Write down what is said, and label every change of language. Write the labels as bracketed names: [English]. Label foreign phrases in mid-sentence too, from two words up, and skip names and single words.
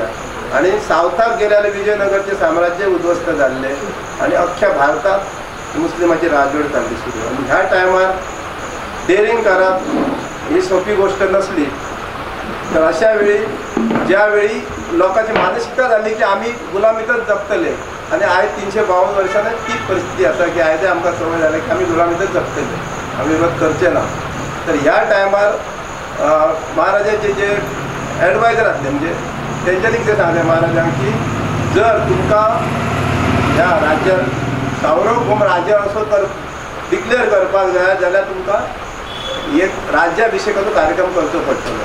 [Marathi] आणि सावथाक गेल्याने विजयनगरचे साम्राज्य उद्ध्वस्त झाले आणि अख्ख्या भारतात मुस्लिमाची राजवट चालली सुरू. [Konkani] आणि ह्या टायमार डेअरिंग करप ही सोपी गोष्ट नसली. तर अशा वेळी ज्यावेळी लोकांची मानसिकता झाली की आम्ही गुलामीतच जगतले आणि आयज 352 वर्सांनी ती परिस्थिती असा की आयज आमकां सवय झाली की आम्ही गुलामीतच जगतले आम्ही विरोध करचे ना. तर ह्या टायमार महाराजाचे जे ॲडवायझर असले म्हणजे त्यांच्यानी कितें सांगलें महाराजांक की जर तुमकां ह्या राज्यात सार्वभौम राज्य असो तर डिक्लेअर करपाक जाय जाल्यार तुमकां एक राज्याभिषेकाचो कार्यक्रम करचो पडटलो.